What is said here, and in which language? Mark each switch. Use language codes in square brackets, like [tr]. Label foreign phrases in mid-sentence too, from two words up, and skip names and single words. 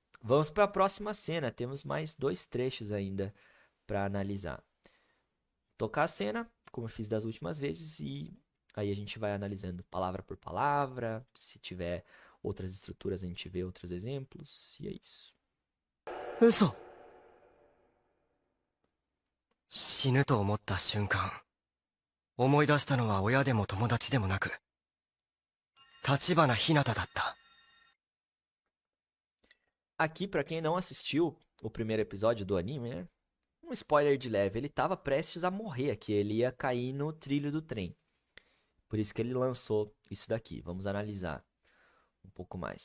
[pt] Vamos para a próxima cena. Temos mais 2 trechos ainda para analisar. Tocar a cena, como eu fiz das últimas vezes, e aí a gente vai analisando palavra por palavra. Se tiver outras estruturas, a gente vê outros exemplos. E é isso. [ja] 嘘。死ぬと思った瞬間、思い出したのは親でも友達でもなく、立花ひなただった。 [pt] Aqui, para quem não assistiu o primeiro episódio do anime, né? Um spoiler de leve, ele estava prestes a morrer aqui, ele ia cair no trilho do trem. Por isso que ele lançou isso daqui. Vamos analisar um pouco mais.